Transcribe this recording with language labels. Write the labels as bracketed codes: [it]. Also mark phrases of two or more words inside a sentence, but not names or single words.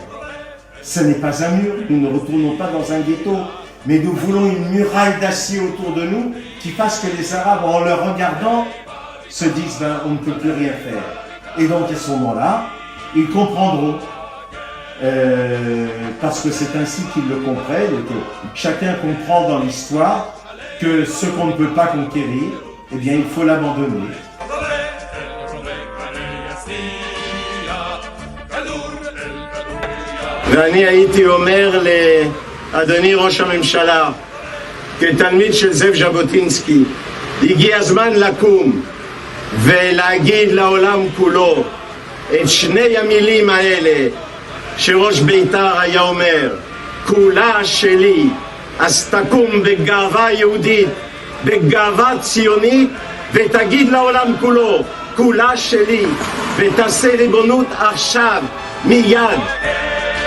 [fr] Ce n'est pas un mur, nous ne retournons pas dans un ghetto, mais nous voulons une muraille d'acier autour de nous qui fasse que les Arabes, en le regardant, se disent on ne peut plus rien faire. Et donc à ce moment-là, ils comprendront, parce que c'est ainsi qu'ils le comprennent, et que chacun comprend dans l'histoire que ce qu'on ne peut pas conquérir, eh bien il faut l'abandonner. [he] ואני הייתי אומר לאדוני ראש הממשלה, כתלמיד של זאב ז'בוטינסקי, הגיע הזמן לקום ולהגיד לעולם כולו את שני המילים האלה שראש בית"ר היה אומר, כולה שלי, אז תקום בגאווה יהודית, בגאווה ציונית, ותגיד לעולם כולו, כולה שלי, ותעשה ריבונות עכשיו, מיד.